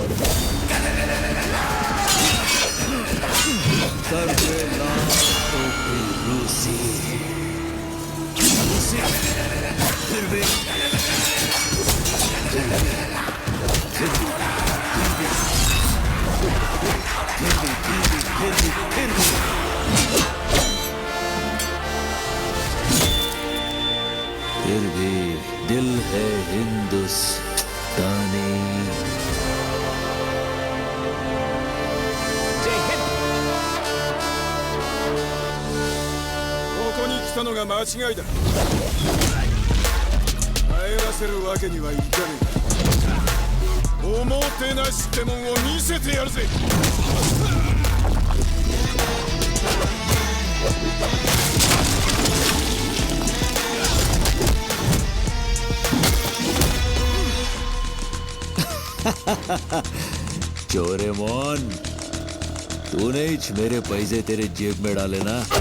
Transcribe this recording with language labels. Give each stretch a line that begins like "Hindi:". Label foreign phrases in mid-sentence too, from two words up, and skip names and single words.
Hindi: सर पे लाल टोपी रूसी, फिर भी फिर भी दिल है हिंदुस्तानी। जय हिंद।
Japanese: ここに来たのが間違いだ。帰らせるわけにはいかねえ。おもてなしってもんを見せてやるぜ。
Hindi: चोरेमोन, तूने ही मेरे पैसे तेरे जेब में डाले ना।